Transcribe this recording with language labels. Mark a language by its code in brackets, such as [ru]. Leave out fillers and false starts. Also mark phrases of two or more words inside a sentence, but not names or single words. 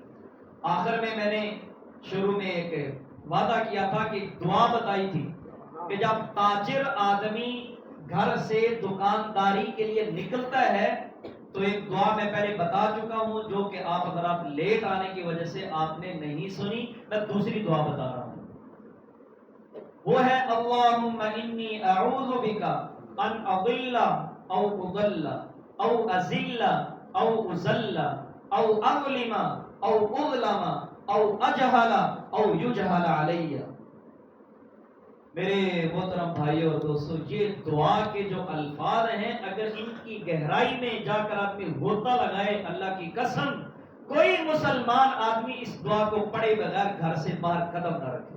[ur] آخر میں نے شروع میں ایک وعدہ کیا تھا کہ دعا بتائی تھی کہ جب تاجر آدمی گھر سے دکانداری کے لیے نکلتا ہے تو ایک دعا میں پہلے بتا چکا ہوں، جو کہ آپ حضرات لیٹ آنے کی وجہ سے آپ نے نہیں سنی، میں دوسری دعا بتا رہا ہوں۔ وہ ہے [ar] اللہم انی اعوذ بک ان اضل او اضل او ازل او ازل او اظلم او اظلم او اجہل او یجہل علی۔ [ur] میرے محترم بھائیو اور دوستو، یہ دعا کے جو الفاظ ہیں اگر ان کی گہرائی میں جا کر آدمی غوطہ لگائے، اللہ کی قسم کوئی مسلمان آدمی اس دعا کو پڑھے بغیر گھر سے باہر قدم نہ رکھے۔